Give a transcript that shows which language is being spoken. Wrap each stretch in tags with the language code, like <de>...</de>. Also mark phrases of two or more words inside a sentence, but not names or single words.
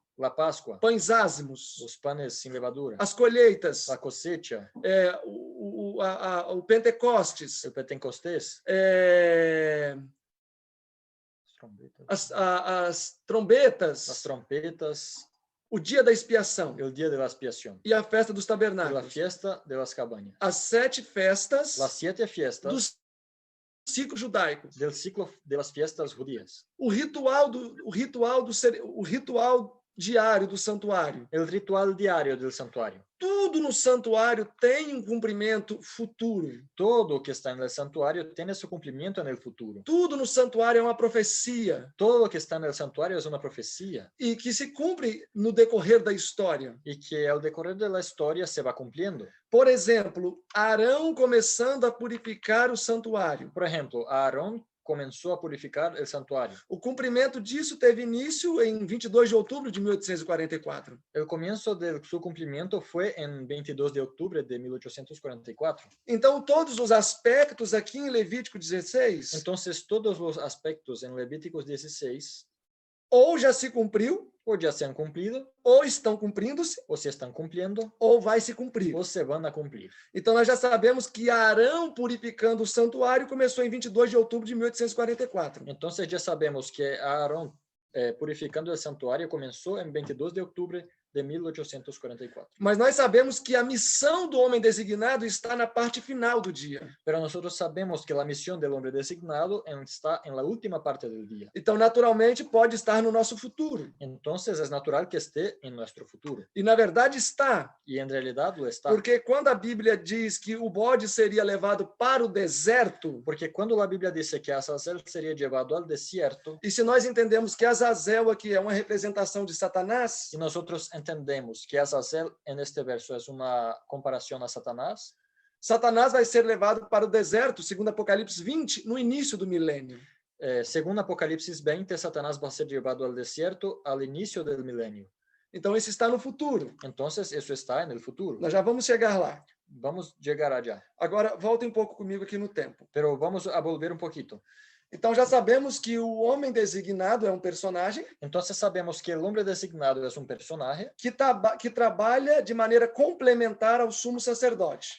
<es>la Pascua,</es> <pt>pães ázimos,</pt> <es>los panes sin levadura,</es> <pt>as colheitas,</pt> <es>la cosecha,</es> <pt>o Pentecostes,</pt> <es>el Pentecostés,</es> <pt>as trombetas,</pt> <es>las trompetas,</es> <pt>o dia da expiação</pt> <es>el día de la expiación,</es> <pt>e a festa dos</pt> <es>y la</es> <pt>tabernáculos.</pt> <es>fiesta de las cabañas.</es> <pt>As 7 festas</pt> <es>Las 7</es> <pt>do</pt> <es>fiestas</es> <pt>ciclo judaico.</pt> <es>del ciclo de las fiestas judías.</es> <pt>O ritual diário do santuário.</pt> <es>el ritual diario del santuario.</es> <pt>Tudo no santuário tem um cumprimento futuro.</pt> <es>Todo lo que está en el santuario tiene su cumplimiento en el futuro.</es> <pt>Tudo no santuário é uma profecia</pt> <es>Todo lo que está en el santuario es una profecía</es> <pt>e que se cumpre no decorrer da história.</pt> <es>y que al decorrer de la historia se va cumpliendo.</es> <pt>Por exemplo, Arão começando a purificar o santuário.</pt> <es>Por ejemplo, Aarón comenzó a purificar el santuario.</es> <pt>O cumprimento disso teve início em 22 de outubro de 1844.</pt> <es>El comienzo de su cumplimiento fue en 22 de octubre de 1844.</es> <pt>Então, todos os aspectos aqui em Levítico 16,</pt> <es>Entonces, todos los aspectos en Levíticos 16</es> <pt>ou já se cumpriu,</pt> <es>o ya se han cumplido,</es> <pt>ou estão cumprindo-se,</pt> <es>o se están cumpliendo,</es> <pt>ou vai se cumprir.</pt> <es>o se van a cumplir.</es> <pt>Então, nós já sabemos que Arão purificando o santuário começou em 22 de outubro de 1844.</pt> <es>Entonces, ya sabemos que Aarón purificando el santuario comenzó en 22 de octubre de 1844.</es> <pt>Mas nós sabemos que a missão do homem designado está na parte final do dia.</pt> <es>Pero nosotros sabemos que la misión del hombre designado está en la última parte del día.</es> <pt>Então, naturalmente, pode estar no nosso futuro.</pt> <es>Entonces, es natural que esté en nuestro futuro.</es> <pt>E, na verdade, está.</pt> <es>Y en realidad lo está.</es> <pt>Porque quando a Bíblia diz que o bode seria levado para o deserto,</pt> <es>Porque cuando la Biblia dice que Azazel sería llevado al desierto,</es> <pt>e se nós entendemos que Azazel aqui é uma representação de Satanás,</pt> <es>y nosotros entendemos que Azazel en este verso es una comparación a Satanás,</es> <pt>Satanás vai ser levado para o deserto, segundo Apocalipse 20, no início do milênio.</pt> <es>según Apocalipsis 20, Satanás va a ser llevado al desierto al inicio del milenio.</es> <pt>Então, isso está no futuro.</pt> <es>Entonces, eso está en el futuro.</es> <pt>Nós já vamos chegar lá.</pt> <es>Vamos a llegar allá.</es> <pt>Agora, voltem um pouco comigo aqui no tempo.</pt> <es>Pero vamos a volver un poquito.</es> <pt>Então, já sabemos que o homem designado é um personagem</pt> <es>Entonces, sabemos que el hombre designado es un personaje</es> <pt>que trabalha de maneira complementar ao sumo sacerdote.</pt>